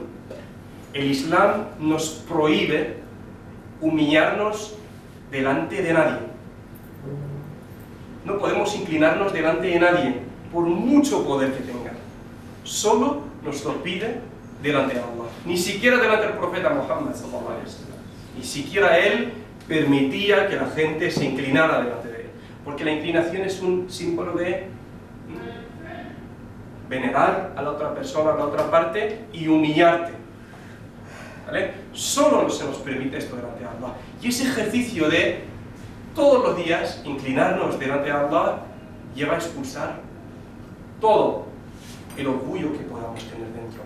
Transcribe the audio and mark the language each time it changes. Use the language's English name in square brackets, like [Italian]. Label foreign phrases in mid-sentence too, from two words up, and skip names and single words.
[Spanish] El Islam nos prohíbe humillarnos delante de nadie. No podemos inclinarnos delante de nadie, por mucho poder que tenga. Solo nos lo pide delante de Allah. Ni siquiera delante del profeta Muhammad [Arabic] صلى الله عليه وسلم. [Spanish] Ni siquiera él permitía que la gente se inclinara delante de él. Porque la inclinación es un símbolo de venerar a la otra persona, a la otra parte y humillarte. ¿Vale? Solo se nos permite esto delante de Allah. Y ese ejercicio de todos los días inclinarnos delante de Allah lleva a expulsar todo el orgullo que podamos tener dentro.